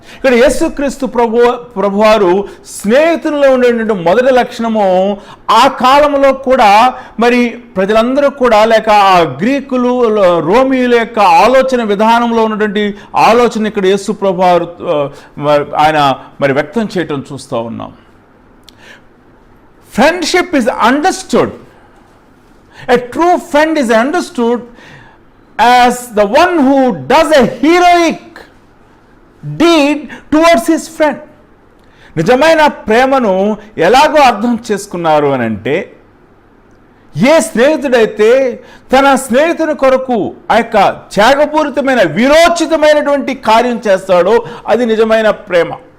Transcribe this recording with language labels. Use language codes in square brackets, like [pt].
[te] ఇక్కడ యేసుక్రీస్తు ప్రభువారు స్నేహితుల్లో ఉండేటువంటి మొదటి లక్షణము ఆ కాలంలో కూడా మరి ప్రజలందరూ కూడా లేక ఆ గ్రీకులు రోమియుల యొక్క ఆలోచన విధానంలో ఉన్నటువంటి ఆలోచన ఇక్కడ యేసు ప్రభువారు ఆయన మరి వ్యక్తం చేయటం చూస్తూ ఉన్నాం. [en] Friendship is understood. A true friend is understood as the one who does a heroic deed towards his friend. [te] నిజమైన ప్రేమను ఎలాగో అర్థం చేసుకున్నారు అని అంటే, ఏ స్నేహితుడైతే తన స్నేహితుని కొరకు ఆ యొక్క త్యాగపూరితమైన విరోచితమైనటువంటి కార్యం చేస్తాడో అది నిజమైన ప్రేమ.